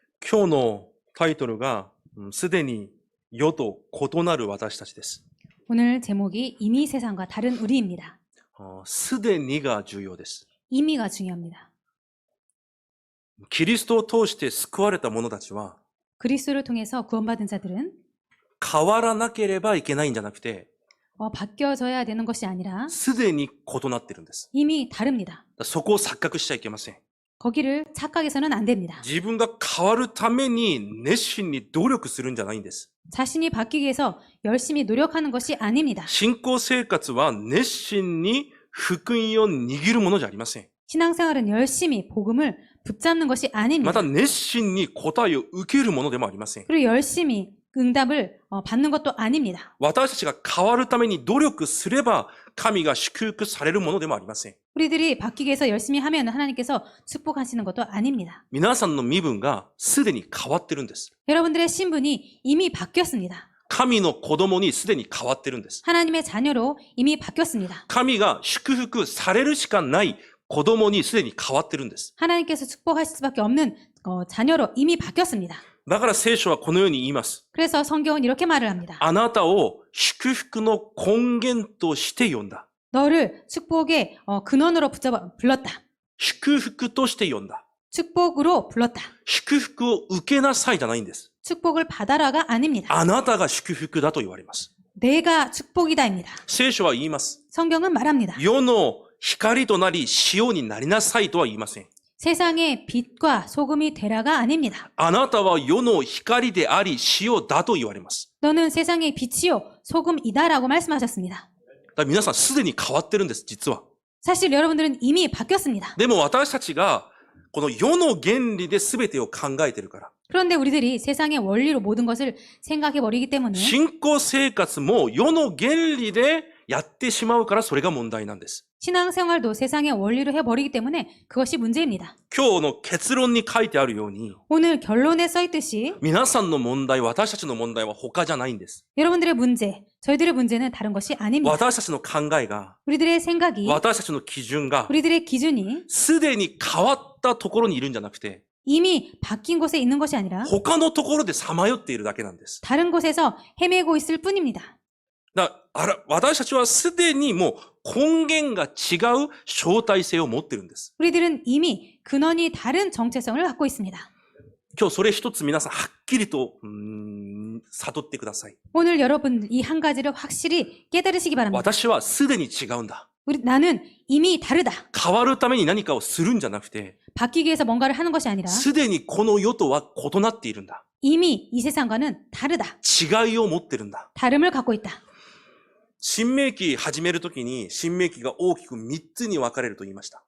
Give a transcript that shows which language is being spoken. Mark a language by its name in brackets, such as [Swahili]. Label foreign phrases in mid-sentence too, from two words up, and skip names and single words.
[Japanese] 今日のタイトルが、すでに世と異なる私たちです。 [Korean] 오늘 제목이 이미 세상과 다른 우리입니다. [Japanese] すでにが重要です。 [Korean] 이미가 중요합니다. [Japanese] キリストを通して救われた者たちは、 [Korean] 그리스도를 통해서 구원받은 자들은 [Japanese] 変わらなければいけないんじゃなくて、 [Korean] 바뀌어져야 되는 것이 아니라 [Japanese] すでに異なっているんです。 [Korean] 이미 다릅니다. [Japanese] そこを錯覚しちゃいけません。 [Korean] 거기를 착각해서는 안 됩니다. [Japanese] 自分が変わるために熱心に努力するんじゃないんです。 [Korean] 자신이 바뀌기 위해서 열심히 노력하는 것이 아닙니다. [Japanese] 信仰生活は熱心に福音を握るものじゃありません。 [Korean] 신앙생활은 열심히 복음을 붙잡는 것이 [Japanese] ま [Korean] 아닙니다. [Japanese] た熱心に答えを受けるものでもありません。 [Korean] 그리고 열심히 응답을 받는 것도 아닙니다. [Japanese] 私たちが変わるために努力すれば神が祝福されるものでもありません。 [Korean] 우리들이 바뀌기 위해서 열심히 하면 하나님께서 축복하시는 것도 아닙니다. [Japanese] 皆さんの身分がすでに変わってるんです。 [Korean] 여러분들의 신분이 이미 바뀌었습니다. [Japanese] 神の子供にすでに変わってるんです。 [Korean] 하나님의 자녀로 이미 바뀌었습니다. [Japanese] 神が祝福されるしかない子供にすでに変わってるんです。 [Korean] 하나님께서 축복하실 수밖에 없는 자녀로 이미 바뀌었습니다. [Japanese] だから聖書はこのように言います。 [Korean] 그래서 성경은 이렇게 말을 합니다. [Japanese] あなたを祝福の根源として呼んだ。 [Korean] 너를 축복의 근원으로 불렀다. [Japanese] 祝福として呼んだ。 [Korean] 축복으로 불렀다. [Japanese] 祝福を受けなさいじゃないんです。 [Korean] 축복을 받아라가 아닙니다. [Japanese] あなたが祝福だと言われます。 [Korean] 내가 축복이다입니다. [Japanese] 聖書は言います。 [Korean] 성경은 말합니다. [Japanese] 世の光となり塩になりなさいとは言いません。 [Korean] 세상의 빛과 소금이 되라가 아닙니다. [Japanese] あなたは世の光であり塩だと言われます。 [Korean] 너는 세상의 빛이요 소금이다라고 말씀하셨습니다. [Japanese] だから皆さんすでに変わってるんです、実は。 [Korean] 사실 여러분들은 이미 바뀌었습니다. [Japanese] でも私たちがこの世の原理で全てを考えてるから。 [Korean] 그런데 우리들이 세상의 원리로 모든 것을 생각해버리기 때문에 [Japanese] 信仰生活も世の原理でやってしまうからそれが問題なんです。 [Korean] 신앙생활도 세상의 원리로 해버리기 때문에 그것이 문제입니다. [Japanese] 今日の結論に書いてあるように、 [Korean] 오늘 결론에 써있듯이 [Japanese] 皆さんの問題、私たちの問題は他じゃないんです。 [Korean] 여러분들의 문제, 저희들의 문제는 다른 것이 아닙니다. [Japanese] 私たちの考えが、 [Korean] 우리들의 생각이, [Japanese] 私たちの基準が、 [Korean] 우리들의 기준이 [Japanese] すでに変わったところにいるんじゃなくて、 [Korean] 이미 바뀐 곳에 있는 것이 아니라 [Japanese] 他のところでさまよっているだけなんです。 [Korean] 다른 곳에서 헤매고 있을 뿐입니다. [Japanese] 私たちはすでにもう根源が違う相対性を持ってるんです。 [Korean] 우리들은 이미 근원이 다른 정체성을 갖고 있습니다. [Japanese] 今日それ一つ皆さんはっきりと悟ってください。 [Korean] 오늘 여러분 이 한 가지를 확실히 깨달으시기 바랍니다. [Japanese] 私はすでに違うんだ。 [Korean] 나는 이미 다르다. [Japanese] 変わるために何かをするんじゃなくて、 [Korean] 바뀌기 위해서 뭔가를 하는 것이 아니라 [Japanese] すでにこの世とは異なっているんだ。 [Korean] 이미 이 세상과는 다르다. [Japanese] 違いを持ってるんだ。 [Korean] 다름을 갖고 있다. [Japanese] 新明記始めるときに、新明記が大きく3つに分かれると言いました。